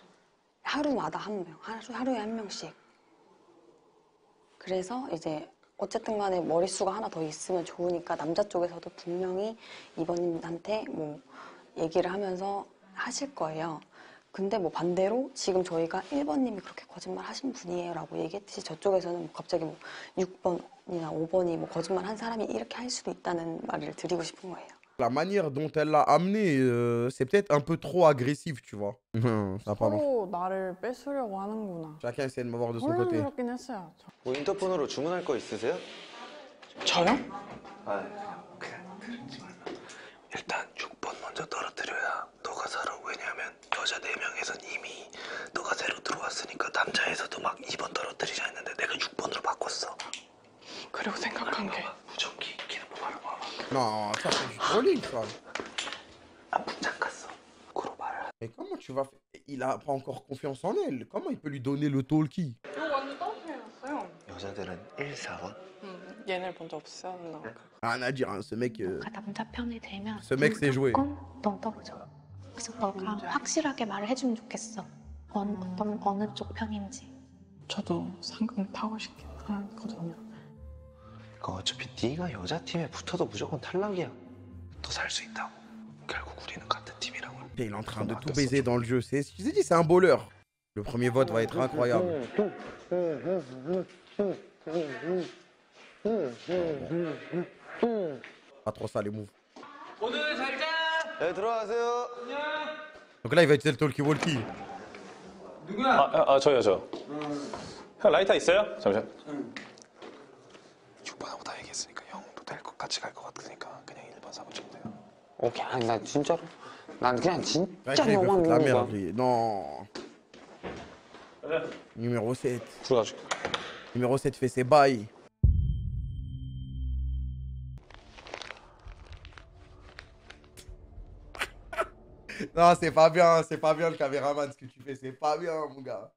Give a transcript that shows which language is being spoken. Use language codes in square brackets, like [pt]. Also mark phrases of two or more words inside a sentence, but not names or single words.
[ko] 하루마다 한 명, 하루에 한 명씩. 그래서 이제 어쨌든 간에 머릿수가 하나 더 있으면 좋으니까 남자 쪽에서도 분명히 이번님한테 뭐 얘기를 하면서 하실 거예요. 근데 뭐 반대로 지금 저희가 1번님이 그렇게 거짓말 하신 분이에요 라고 얘기했듯이 저쪽에서는 뭐 갑자기 뭐 6번이나 5번이 뭐 거짓말 한 사람이 이렇게 할 수도 있다는 말을 드리고 싶은 거예요. [fr] La manière dont elle l'a amené, c'est peut-être un peu trop agressif, tu vois. Ça a pas marché. [ko] 서로 나를 뺏으려고 하는구나. [fr] Chacun essaie de m'avoir de son côté. [ko] 혼란스럽긴 했어요. 뭐 인터폰으로 주문할 거 있으세요? 저요? 아, 그냥 들은지 말라. 일단 6번 먼저 떨어뜨려야 너가 살아. 왜냐면 여자 4명에선 이미 너가 새로 들어왔으니까 남자에서도 막 2번 떨어뜨리자 했는데 내가 6번으로 바꿨어. 그리고 생각한 게 무전기 기는 거 말아봐. [fr] Non, ça c'est du trolling, ça. [ko] 안 붙잡았어. 구로 말을. [fr] Mais comment tu vas faire? Il a pas encore confiance en elle. Comment il peut lui donner le talkie? [ko] 이거 완전 떨어뜨려놨어요. 여자들은 1, 4번. 얘네를 본 적 없어요. [fr] Rien à dire, hein, ce mec. [ko] 너가 남자 편이 되면 [fr] Ce mec sait jouer. [ko] 넌 떨어져. 그래서 너가 확실하게 말을 해주면 좋겠어. 어느 쪽 편인지. 저도 상금 타고 싶긴 하거든요. 그러니까 어차피 네가 여자 팀에 붙어도 무조건 탈락이야. 너 살 수 있다고. 결국 우리는 같은 팀이라고. [fr] Il est en train de tout baiser dans le jeu. Je vous ai dit, c'est un bowler. Le premier vote va être incroyable. Pas trop ça les moves. [ko] 오늘 잘 자. 네, 들어가세요. [fr] Donc là, il va utiliser le talkie-walkie. [ko] 누구야? 저요, 저. 형 라이터 있어요? 잠시만. 6번하고 다 얘기했으니까 형도 될 것 같이 갈 것 같으니까 그냥 1번, 4번 치면 돼요. 오케이. 아니 나 진짜로 난 그냥 [fr] Ouais, [ko] 진짜 [fr] il veut [ko] 너만 [fr] foutre la [ko] 믿는 [fr] merde, [ko] 거야. [fr] lui. Non. Numéro 7. [ko] 들어가줄게. [fr] Numéro 7 fait ses bails. Non, c'est pas bien le caméraman ce que tu fais, c'est pas bien mon gars.